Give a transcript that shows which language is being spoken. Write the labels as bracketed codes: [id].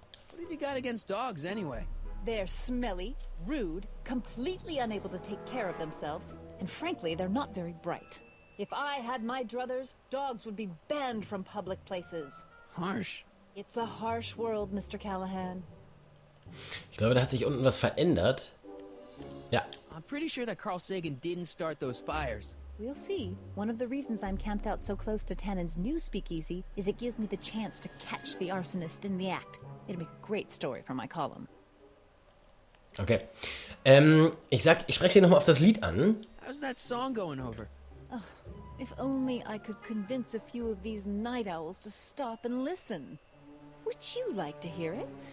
[en] What have you got against dogs, anyway? They're smelly, rude, completely unable to take care of themselves, and frankly, they're not very bright. If I had my druthers, dogs would be banned from public places. Harsh. It's a harsh world, Mr. Callahan. [de] Ich glaube, da hat sich unten was verändert. Ja. [en] I'm pretty sure that Carl Sagan didn't start those fires. We'll see. One of the reasons I'm camped out so close to Tannen's new speakeasy is it gives me the chance to catch the arsonist in the act. It'll be a great story for my column. [de] Okay. Ich spreche Sie nochmal auf das Lied an. [en] How's that song going over? If only I could convince a few of these night owls to stop and listen. Would you like to hear it?